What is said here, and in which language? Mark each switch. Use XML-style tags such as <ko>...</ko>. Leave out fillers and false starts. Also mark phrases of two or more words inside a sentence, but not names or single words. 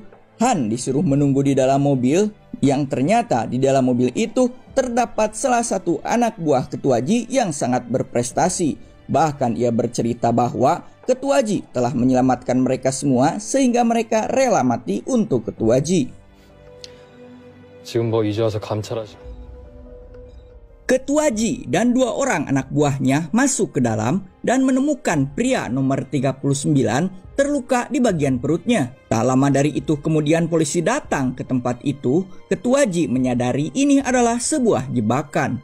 <id>Han disuruh menunggu di dalam mobil, yang ternyata di dalam mobil itu terdapat salah satu anak buah Ketua Ji yang sangat berprestasi. Bahkan ia bercerita bahwa Ketua Ji telah menyelamatkan mereka semua sehingga mereka rela mati untuk Ketua Ji.</id> <ko>지금 뭐 이제 와서 감찰하시.</ko> <id>Ketua Ji dan 2 orang anak buahnya masuk ke dalam dan menemukan pria nomor 39 terluka di bagian perutnya. Tak lama dari itu kemudian polisi datang ke tempat itu. Ketua Ji menyadari ini adalah sebuah jebakan.</id>